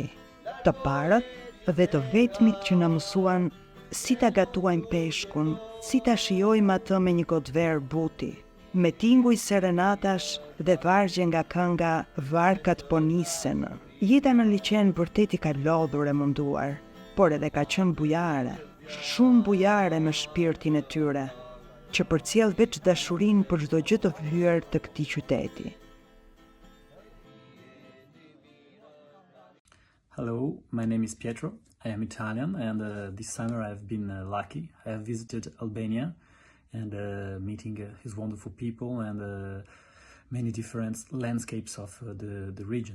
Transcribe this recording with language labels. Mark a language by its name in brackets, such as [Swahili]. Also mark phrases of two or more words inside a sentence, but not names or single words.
[Albanian] Të parët dhe të vetmit që na mësuan si ta gatuajmë peshkun, si ta shijojmë atë me një gotë verë buti, me tinguj serenatash dhe vargje nga kënga Varkat po nisen. Jeta në liçen vërtet i ka lodhur e munduar, por edhe ka qenë bujare, shumë bujare me shpirtin e tyre, që përcjell veç dashurinë për çdo gjë të vyer të këtij qyteti. [English] Hello, my name is Pietro. I am Italian, and this summer I have been lucky. I have visited Albania and meeting his wonderful people and many different landscapes of the region.